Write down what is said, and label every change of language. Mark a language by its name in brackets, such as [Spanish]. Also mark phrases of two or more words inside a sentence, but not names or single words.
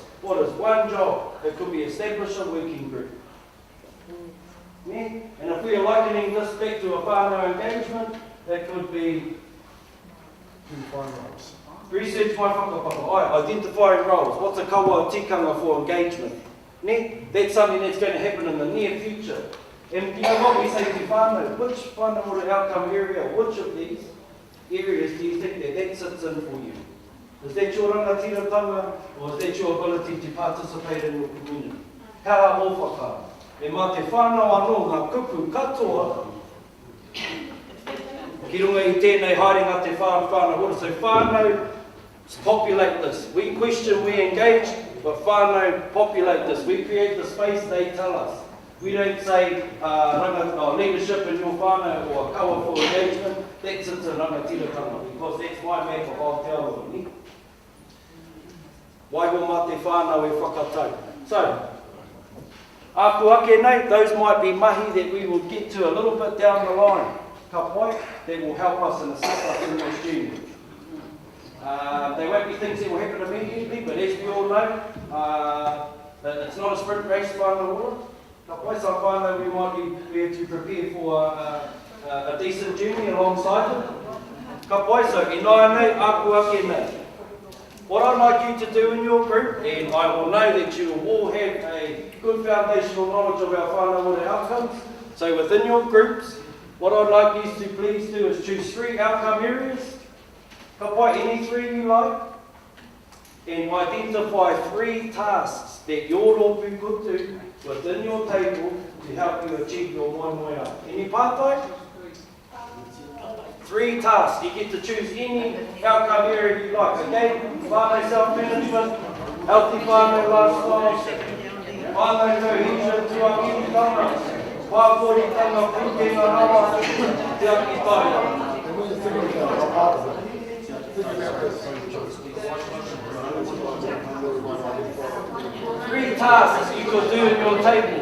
[English] What is one job? It could be establish a working group. Yeah? And if we are likening this back to a whānau engagement, that could be research my whakapapa, identifying roles. What's a [Māori] kaua tikanga [English] for engagement? Yeah? That's something that's going to happen in the near future. And you know what we say to whānau, which Whānau Ora outcome area, which of these areas do you think that sits in for you? Is that your rangatiratanga, or is that your ability to participate in your community? [Māori] Ka o whaka. E mā te whānau anō ngā kupu katoa, ki runga I tēnei haere te whānau ora. [English] So whānau populate this. We question, we engage, but whānau populate this. We create the space they tell us. We don't say leadership in your whānau or kaua for engagement. That sits in rangatiratanga, because that's my map of Aotearoa. [Māori] Waiho mā te whānau e whakatau. So, aku ake nei, [English] those might be mahi that we will get to a little bit down the line. [Māori] Ka pai, [English] that will help us and assist us in this journey. They won't be things that will happen immediately, but as we all know, it's not a sprint race, Whānau Ora. [Māori] Ka pai, [English] some whānau we might be to prepare for a decent journey alongside them. [Māori] Ka pai, so e nai nei, aku ake nei. [English] What I'd like you to do in your group, and I will know that you will all have a good foundational knowledge of our Whānau Ora outcomes. So within your groups, what I'd like you to please do is choose 3 outcome areas. [Māori] Ka pai, [English] any 3 you like. And identify 3 tasks that your rōpū could do within your table to help you achieve your moemoea. Any pātai? 3 tasks. You get to choose any outcome area you like. Okay? Whānau self-management, healthy whānau lifestyle, whānau cohesion, [Māori] tuakiritanga, pāporitanga, pukenga rawa, te aki taia. [English] 3 tasks you could do in your table.